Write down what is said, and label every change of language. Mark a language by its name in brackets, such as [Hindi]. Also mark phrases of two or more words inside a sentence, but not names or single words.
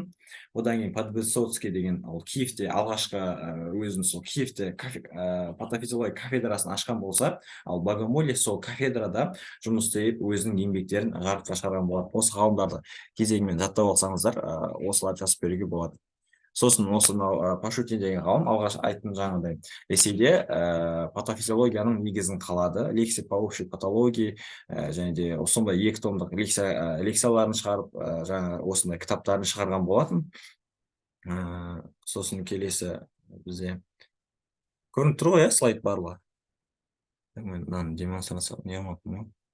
[Kazakh] Одан кейін Подвисоцкий деген ол Киевте алғашқы өзін сол Киевте патофизиология кафедрасын ашқан болса, ал Богомолец сол кафедрада жұмыс істеп өзінің еңбектерін жарыққа шығарған болады. Осы ғалымдарды кезегімен жаттап алсаңыздар, осыларды жазып беруге болады. Сосын осы Пашутин деген ғалым алғаш айттым жаңағыдай Ресейде патофизиологияның негізін қалады, [Russian] лекция по общей патологии, [Kazakh] және де сондай 2 томдық лекцияларын шығарып, жаңа осындай кітаптарын шығарған болатын. Сосын келесі бізде көрініп тұр ғой, слайд барлығы. Мынаны демонстрация не алмаппын.